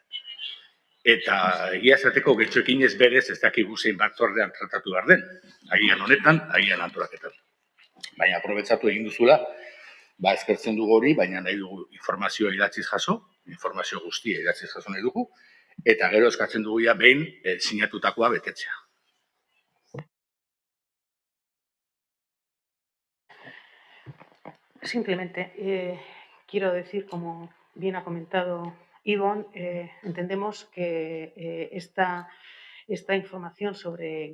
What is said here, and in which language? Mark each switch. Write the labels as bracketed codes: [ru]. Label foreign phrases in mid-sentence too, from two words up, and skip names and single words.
[eu] Eta egia esateko Getxoekin ez berez ez dakigu zein batzordean tratatu behar den, agian honetan, agian antolaketan. Baina aprobetsatu egin duzula, eskertzen dugu hori, baina nahi dugu informazioa idatziz jaso, informazio guztia idatziz jaso nahi dugu, eta gero eskatzen dugu ja behin sinatutakoa betetzea. [es] Simplemente quiero decir, como bien ha comentado Ivonne, entendemos que esta información sobre